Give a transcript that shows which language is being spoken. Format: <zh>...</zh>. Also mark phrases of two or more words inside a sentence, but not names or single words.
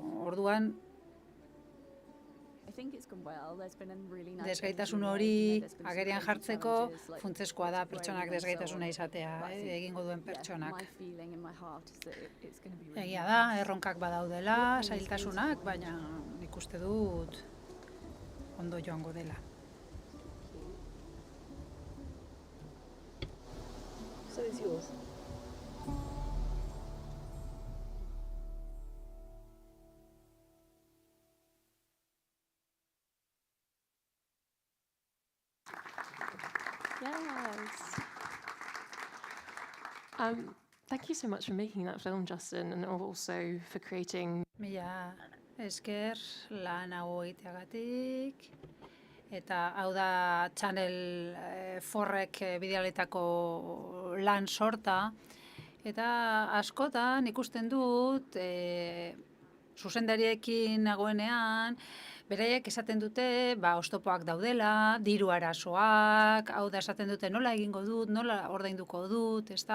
<eu>Orduan desgaitasun hori agerian jartzeko funtsezkoa da pertsonak desgaitasuna izatea, egingo duen pertsonak. Egia da, erronkak badaudela, zailtasunak, baina nik uste dut ondo joango dela.</eu> <en>So is yours. Yes. Thank you so much for making that film, Justin, and also for creating.</en> <eu>Mila esker lan hau egiteagatik. Eta hau da Channel 4ek bidaletako lan sorta. Eta askotan ikusten dut zuzendariekin nagoenean, beraiek esaten dute, oztopoak daudela, diru arazoak, hau da esaten dute nola egingo dut, nola ordainduko dut, ezta?</eu>